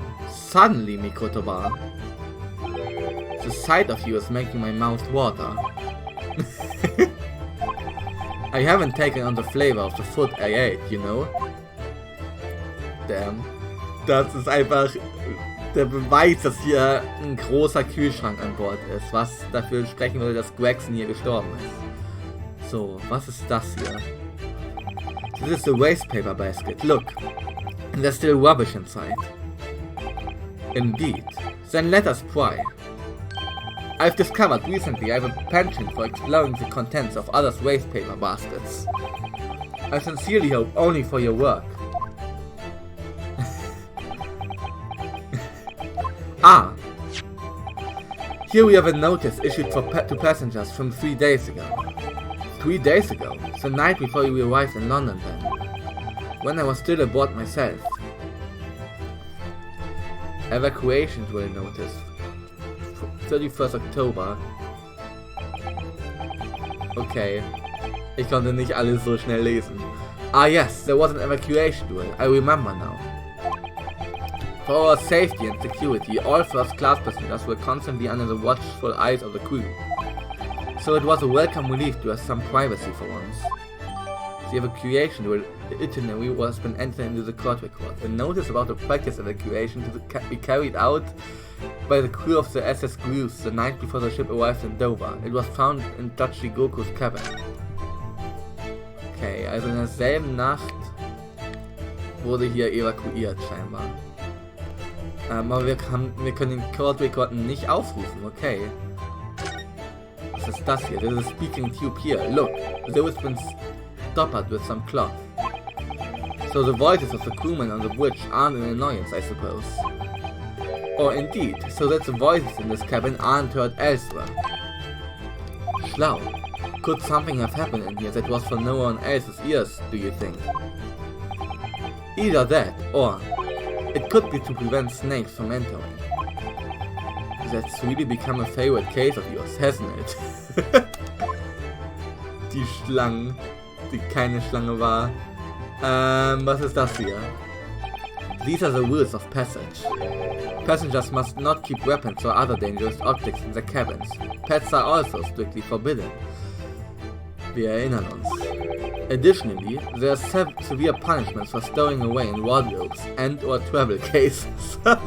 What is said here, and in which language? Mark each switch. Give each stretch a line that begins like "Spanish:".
English: Suddenly, Mikotoba, the sight of you is making my mouth water. I haven't taken on the flavor of the food I ate, you know? Damn.
German: Das ist einfach der Beweis, dass hier ein großer Kühlschrank an Bord ist, was dafür sprechen würde, dass Gregson hier gestorben ist. So, was ist das hier?
English: This is the waste paper basket, look. And there's still rubbish inside. Indeed. Then let us pry. I've discovered recently I have a penchant for exploring the contents of others' waste paper baskets. I sincerely hope only for your work. Ah! Here we have a notice issued to passengers from 3 days ago. 3 days ago? The night before we arrived in London then. When I was still aboard myself. Evacuation drill notice. 31st October. Okay.
German: Ich konnte nicht alles so schnell lesen.
English: Ah yes, there was an evacuation drill. I remember now. For our safety and security, all first-class passengers were constantly under the watchful eyes of the crew. So it was a welcome relief to have some privacy for once. The evacuation drill itinerary was been entered into the court record. A notice about a practice evacuation to be carried out by the crew of the SS Grouse the night before the ship arrived in Dover. It was found in Judge Jigoku's cabin.
German: Okay, also in derselben Nacht wurde hier evakuiert scheinbar. Aber wir können den Court Record nicht aufrufen, okay. Was ist das hier?
English: There's a speaking tube here. Look, there has been stoppered with some cloth. So the voices of the crewmen on the bridge aren't an annoyance, I suppose. Or indeed, so that the voices in this cabin aren't heard elsewhere.
German: Schlau.
English: Could something have happened in here that was for no one else's ears, do you think? Either that, or it could be to prevent snakes from entering. That's really become a favorite case of yours, hasn't it?
German: Die Schlangen, die keine Schlange war. Was ist das hier?
English: These are the rules of passage. Passengers must not keep weapons or other dangerous objects in their cabins. Pets are also strictly forbidden.
German: Wir erinnern uns.
English: Additionally, there are severe punishments for stowing away in wardrobes and or travel cases.